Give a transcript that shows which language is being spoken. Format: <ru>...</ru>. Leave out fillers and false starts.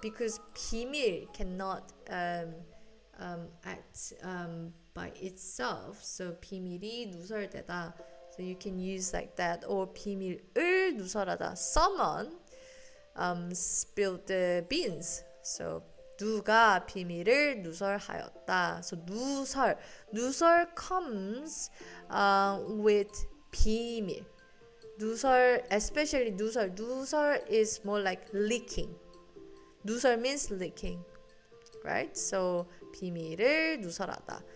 <en>Because 비밀 cannot act by itself. So</en> <ko>비밀이 누설되다.</ko> <en>So you can use like that.</en> <ko>Or 비밀을 누설하다.</ko> <en>Someone spilled the beans.</en> <ko>So 누가 비밀을 누설하였다.</ko> <en>So 누설 comes with 비밀. 누설, especially 누설 is more like leaking. 누설 means leaking, right?</en> <ko>So 비밀을 누설하다.</ko>